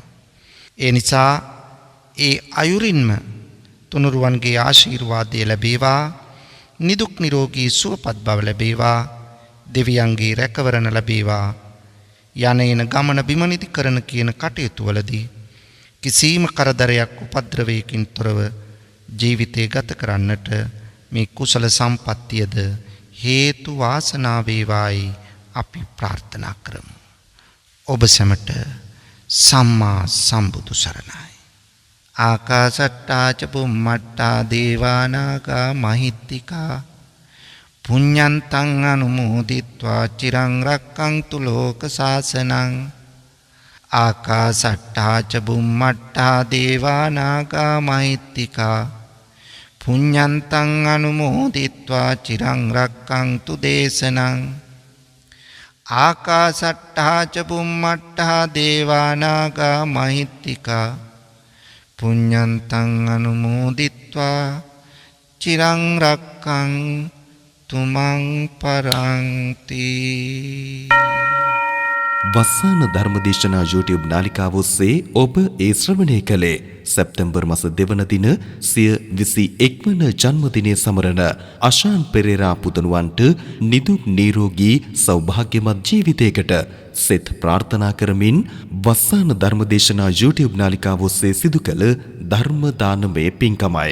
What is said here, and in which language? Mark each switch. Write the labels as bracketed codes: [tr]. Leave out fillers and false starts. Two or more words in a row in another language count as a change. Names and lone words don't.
[si] ඒ නිසා ඒ අයුරින්ම තුනුරුවන්ගේ ආශිර්වාදය ලැබේවා, නිදුක් නිරෝගී සුවපත් බව ලැබේවා, දෙවියන්ගේ රැකවරණ ලැබේවා, යන එන ගමන බිමනිදි කරන කියන කටයුතු වලදී කිසිම කරදරයක් උපද්‍රවයකින් තොරව ජීවිතය ගත කරන්නට මේ කුසල සම්පත්තියද හේතු වාසනා වේවායි අපි ප්‍රාර්ථනා කරමු. ඔබ සැමට සම්මා සම්බුදු සරණයි. [pi] ආකාසට්ටා ච බුම්මට්ටා දේවා නාග මහිත්‍තිකා පුඤ්ඤන්තං අනුමෝදිත්වා චිරං රක්ඛන්තු ලෝක සාසනං. ආකාසට්ටා ච බුම්මට්ටා දේවා නාග මහිත්‍තිකා පුඤ්ඤන්තං අනුමෝදිත්වා චිරං රක්ඛන්තු දේශනං. ආකාසට්ටා ච බුම්මට්ටා දේවා නාග මහිත්‍තිකා පුඤ්ඤන්තං අනුමෝදිත්වා චිරං රක්ඛන්තු මං පරන්ති. [si] වස්සාන ධර්මදේශනා YouTube නාලිකාව ඔස්සේ ඔබ ඒ ශ්‍රවණය කළේ සැප්තැම්බර් මාස 2 වන දින සිය 21 වන ජන්මදිනය සමරන අෂාන් පෙරේරා පුතණුවන්ට නිදුක් නිරෝගී සෞභාග්‍යමත් ජීවිතයකට සෙත් ප්‍රාර්ථනා කරමින් වස්සාන ධර්මදේශනා YouTube නාලිකාව ඔස්සේ සිදු කළ ධර්ම දානමය පින්කමයි.